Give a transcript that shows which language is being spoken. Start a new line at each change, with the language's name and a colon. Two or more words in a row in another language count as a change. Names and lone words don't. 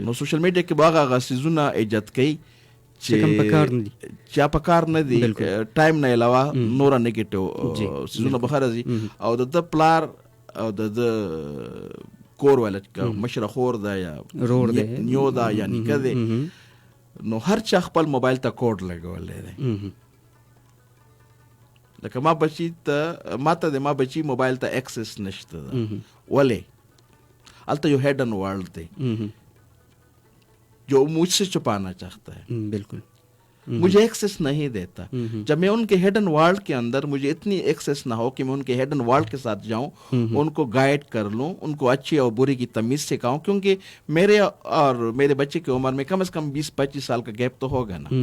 Pashto: نو
English: social media
Pashto: کې به هغه څیزونه ایجاد کوي چې په کار نه دي ټایم نه علاوه نوره نیګیټیو څیزونه به راځي او د پلار او د کور والا مشره خور دا یا نیو دا یا نیکه دی نو هر چا خپل موبایل ته کوډ لګولی دی. لکه ما ته د ما بچی موبایل ته ایکسس نشته ده ولې هلته یو
English: hidden world
Pashto: دی
Urdu: جو مجھ سے چھپانا چاہتا ہے. بالکل مجھے ایکسیس نہیں دیتا. جب میں ان کے
English: hidden world
Urdu: کے اندر مجھے اتنی ایکسیس نہ ہو کہ میں ان کے
English: hidden world
Urdu: کے ساتھ جاؤں ان کو گائیڈ کر لوں ان کو اچھی اور بری کی تمیز سکھاؤں کیونکہ میرے اور میرے بچے کی عمر میں کم از کم 20-25 سال کا گیپ تو ہوگا نا.